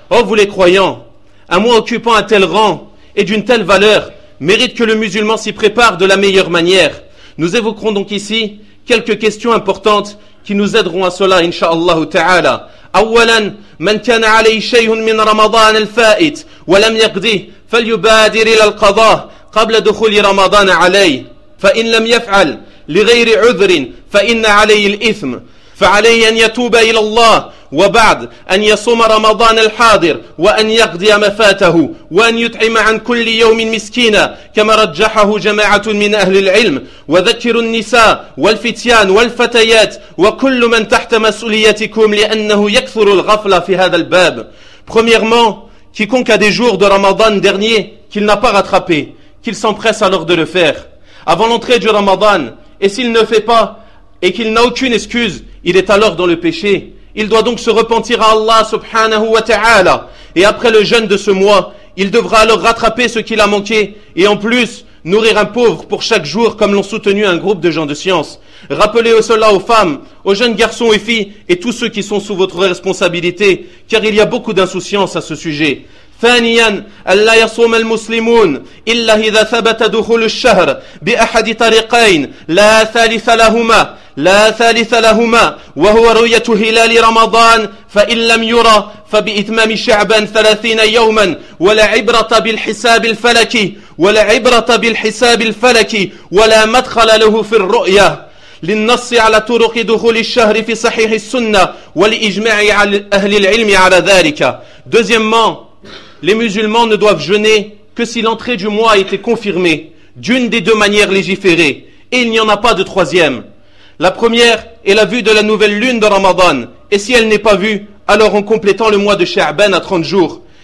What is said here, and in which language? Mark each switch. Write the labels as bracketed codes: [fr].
[fr] Oh vous les croyants, un mot occupant un tel rang et d'une telle valeur mérite que le musulman s'y prépare de la meilleure manière. Nous évoquerons donc ici quelques questions importantes qui nous aideront à cela [ar] إن شاء الله تعالى. أولا من كان عليه شيء من رمضان الفائت ولم يقضيه فليبادر إلى القضاء قبل دخول رمضان عليه فإن لم يفعل لغير عذر فإن عليه الإثم فعليه أن يتوب إلى الله وبعد أن يصوم رمضان الحاضر وأن يقضي ما فاته وأن يطعم عن كل يوم مسكينا كما رجحه جماعة من أهل العلم وذكر النساء والفتيان والفتيات وكل من تحت مسؤوليتكم لأنه يكثر الغفلة في هذا الباب. [fr] Premièrement, quiconque a des jours de Ramadan dernier qu'il n'a pas rattrapé, qu'il s'empresse alors de le faire avant l'entrée du Ramadan, et s'il ne fait pas et qu'il n'a aucune excuse, il est alors dans le péché. Il doit donc se repentir à Allah subhanahu wa ta'ala. Et après le jeûne de ce mois, il devra alors rattraper ce qu'il a manqué et en plus nourrir un pauvre pour chaque jour, comme l'ont soutenu un groupe de gens de science. Rappelez cela aux femmes, aux jeunes garçons et filles et tous ceux qui sont sous votre responsabilité, car il y a beaucoup d'insouciance à ce sujet. [ar] ثانيا ألا يصوم المسلمون إلا إذا ثبت دخول الشهر بأحد طريقين لا ثالث لهما وهو رؤية هلال رمضان فإن لم يرى فبإتمام شعبان 30 يوما ولا عبرة بالحساب الفلكي ولا مدخل له في الرؤية للنص على طرق دخول الشهر في صحيح السنة والإجماع على أهل العلم على ذلك. [fr] Deuxièmement, les musulmans ne doivent jeûner que si l'entrée du mois a été confirmée d'une des deux manières légiférées, et il n'y en a pas de troisième. La première est la vue de la nouvelle lune de Ramadan, et si elle n'est pas vue, alors en complétant le mois de Sha'ban à 30 jours.